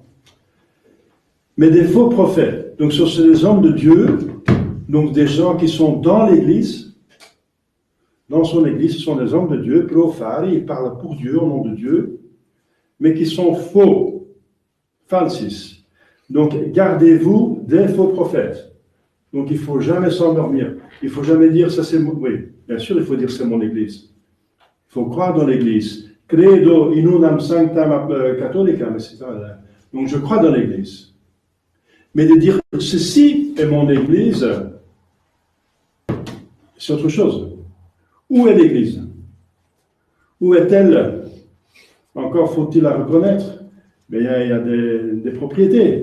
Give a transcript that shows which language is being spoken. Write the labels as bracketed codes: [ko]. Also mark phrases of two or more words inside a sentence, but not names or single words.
[fr] Mais des faux prophètes, donc ce sont des hommes de Dieu, donc des gens qui sont dans l'Église, dans son Église, ce sont des hommes de Dieu, pro-fari, ils parlent pour Dieu, au nom de Dieu, mais qui sont faux, falsis. Donc gardez-vous des faux prophètes. Donc il ne faut jamais s'endormir, il ne faut jamais dire ça c'est mon... Oui, bien sûr il faut dire c'est mon Église. Il faut croire dans l'Église. [la] Credo in unam sanctam catholicam, [fr] etc. Donc je crois dans l'Église. Mais de dire ceci est mon Église, c'est autre chose. Où est l'Église? Où est-elle? Encore faut-il la reconnaître. Mais il y a des propriétés.